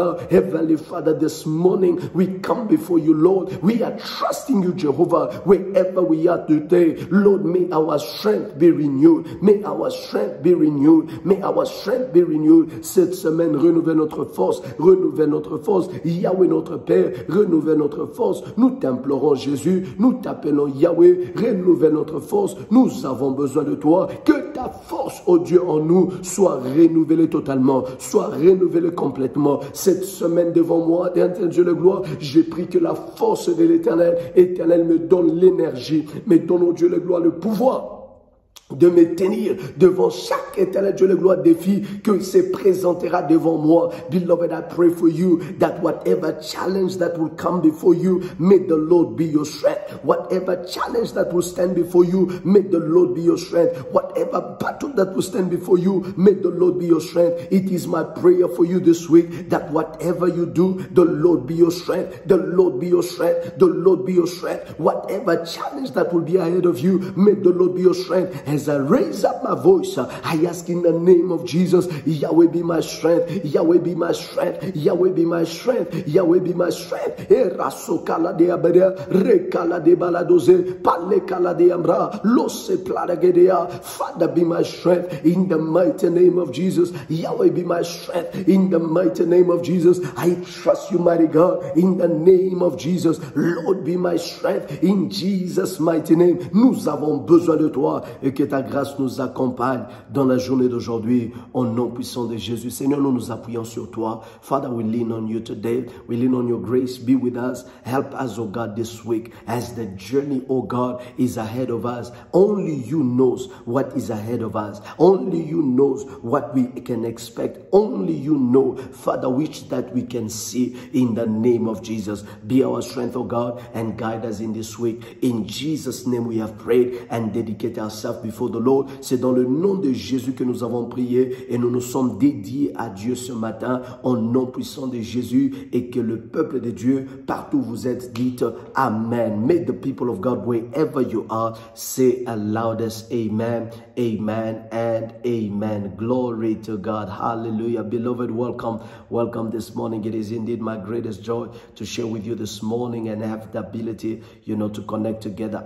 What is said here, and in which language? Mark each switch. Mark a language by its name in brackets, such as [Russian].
[English] Heavenly Father, this morning we come before you, Lord. We are trusting you, Jehovah, wherever we are today. Lord, may our strength be renewed. May our strength be renewed. May our strength be renewed. [French] Cette semaine, renouvelle notre force. Renouvelle notre force. Yahweh, notre Père, renouvelle notre force. Nous t'implorons, Jésus. Nous t'appelons, Yahweh. Renouvelle notre force. Nous avons besoin de toi. Que ta force, oh Dieu, en nous, soit renouvelée totalement. Soit renouvelée complètement. Cette semaine devant moi, éternel Dieu de gloire, j'ai pris que la force de l'Éternel, Éternel, me donne l'énergie, me donne, oh Dieu de gloire, le pouvoir de me tenir devant chaque éternel Dieu, le gloire défi que se présentera devant moi. [English] Beloved, I pray for you that whatever challenge that will come before you, may the Lord be your strength. Whatever challenge that will stand before you, may the Lord be your strength. Whatever battle that will stand before you, may the Lord be your strength. It is my prayer for you this week that whatever you do, the Lord be your strength. The Lord be your strength. The Lord be your strength. Whatever challenge that will be ahead of you, may the Lord be your strength. As I raise up my voice, I ask in the name of Jesus, Yahweh be my strength, Yahweh be my strength, Yahweh be my strength, Yahweh be my strength. Erasokala de abere, rekala de baladoze, palekala de amra, lose pladagedea. Father, be my strength in the mighty name of Jesus. Yahweh be my strength in the mighty name of Jesus. I trust you, mighty God, in the name of Jesus. Lord, be my strength in Jesus' mighty name. [French] Nous avons besoin de toi et que ta grâce nous accompagne dans la journée d'aujourd'hui au nom puissant de Jésus. Seigneur, nous nous appuyons sur toi. [English] Father, we lean on you today. We lean on your grace. Be with us. Help us, oh God, this week as the journey, oh God, is ahead of us. Only you knows what is ahead of us. Only you knows what we can expect. Only you know, Father, which that we can see in the name of Jesus. Be our strength, oh God, and guide us in this week. In Jesus' name we have prayed and dedicated ourselves before the Lord. [French] C'est dans le nom de Jésus que nous avons prié et nous nous sommes dédiés à Dieu ce matin au nom puissant de Jésus et que le peuple de Dieu, partout où vous êtes, dites Amen. [English] May the people of God, wherever you are, say a loudest Amen, Amen, and Amen. Glory to God. Hallelujah. Beloved, welcome. Welcome this morning. It is indeed my greatest joy to share with you this morning and have the ability, to connect together.